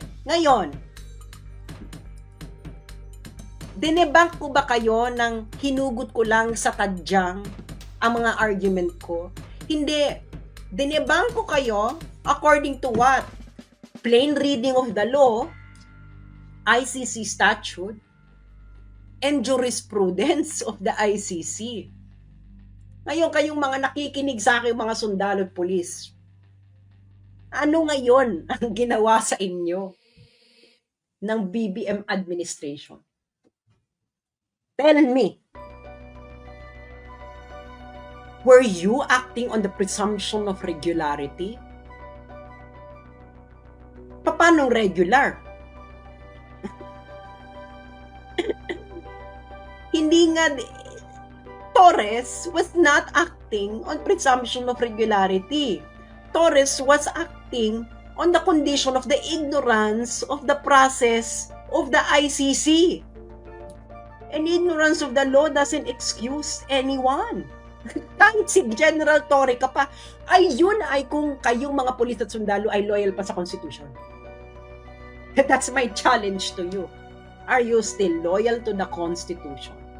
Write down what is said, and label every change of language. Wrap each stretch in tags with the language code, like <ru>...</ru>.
<tl>Ngayon, dinebank ko ba kayo ng hinugot ko lang sa tadyang ang mga argument ko? Hindi. Dinebank ko kayo</tl> <en>according to what? Plain reading of the law, ICC statute, and jurisprudence of the ICC.</en> <tl>Ngayon, kayong mga nakikinig sa akin, mga sundalo at pulis, ano ngayon ang ginawa sa inyo ng BBM administration?</tl> <en>Tell me. Were you acting on the presumption of regularity?</en> <tl>Paano regular? Hindi nga,</tl> <en>Torres was not acting on presumption of regularity. Torres was acting on the condition of the ignorance of the process of the ICC. And ignorance of the law doesn't excuse anyone.</en> <tl>Kahit si General Torre ka pa, ay yun ay kung kayong mga pulis at sundalo ay loyal pa sa Constitution.</tl> <en>That's my challenge to you. Are you still loyal to the Constitution?</en>